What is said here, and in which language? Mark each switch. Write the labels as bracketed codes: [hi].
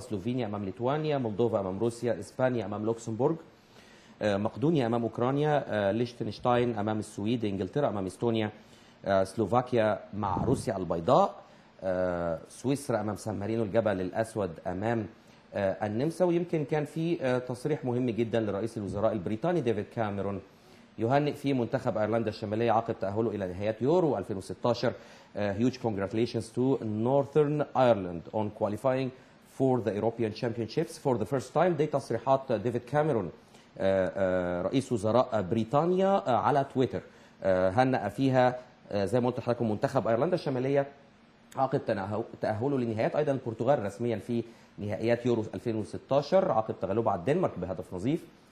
[ar] سلوفينيا امام ليتوانيا، مولدوفا امام روسيا، اسبانيا امام لوكسمبورغ، مقدونيا امام اوكرانيا، ليشتنشتاين امام السويد، انجلترا امام استونيا، سلوفاكيا مع روسيا البيضاء، سويسرا امام سان مارينو الجبل الاسود امام النمسا. ويمكن كان في تصريح مهم جدا لرئيس الوزراء البريطاني ديفيد كاميرون يهنئ في منتخب ايرلندا الشماليه عقب تاهله الى نهائيات يورو 2016. [en] Huge congratulations to Northern Ireland on qualifying for the European Championships for the first time. [ar] دي تصريحات ديفيد كاميرون رئيس وزراء بريطانيا على تويتر، هنأ فيها زي ما قلت لحضراتكم منتخب ايرلندا الشماليه عقب تأهله لنهائيات ايضا البرتغال رسميا في نهائيات يورو 2016 عقب تغلبه على الدنمارك بهدف نظيف.